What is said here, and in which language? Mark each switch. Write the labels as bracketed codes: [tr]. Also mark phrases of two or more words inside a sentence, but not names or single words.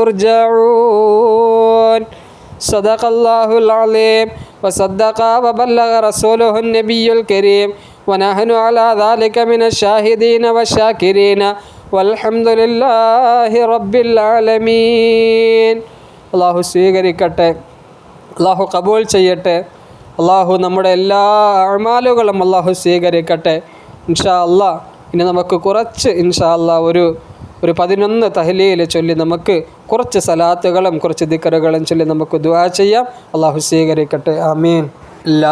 [ar] ترجعون صدق الله العظيم وصدق وبلغ رسوله النبي الكريم ونحن على ذلك من الشاهدين والشاكرين والحمد لله رب العالمين الله [ml] സ്വീകരിക്കട്ടെ അല്ലാഹു കബൂൽ ചെയ്യട്ടെ അല്ലാഹു നമ്മുടെ എല്ലാ അഅ്മാലുകളും അല്ലാഹു സ്വീകരിക്കട്ടെ [ar] إن شاء الله [ml] ഇനി നമുക്ക് കുറച്ച് [ar] إن شاء الله [ml] ഒരു 11 തഹ്ലീൽ ചൊല്ലി നമുക്ക് കുറച്ച് സലാത്തുകളും കുറച്ച് ദിക്റുകളും ചൊല്ലി നമുക്ക് ദുആ ചെയ്യാം അല്ലാഹു സ്വീകരിക്കട്ടെ ആമീൻ